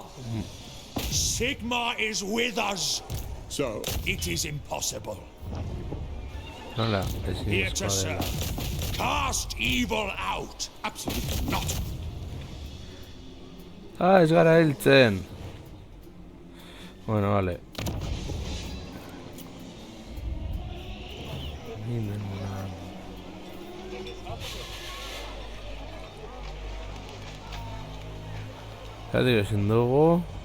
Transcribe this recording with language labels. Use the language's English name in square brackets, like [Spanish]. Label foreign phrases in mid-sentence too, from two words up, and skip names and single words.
[English] Sigmar is with us. So, It is impossible. [Basque] Nola, [English] Here [Basque] ezin [English] to [Basque] dela. [English] serve. Cast evil out. Absolutely not. [Basque] Ez gara hiltzen. [Spanish] Bueno, vale. [Basque] Zatik ezin dugu.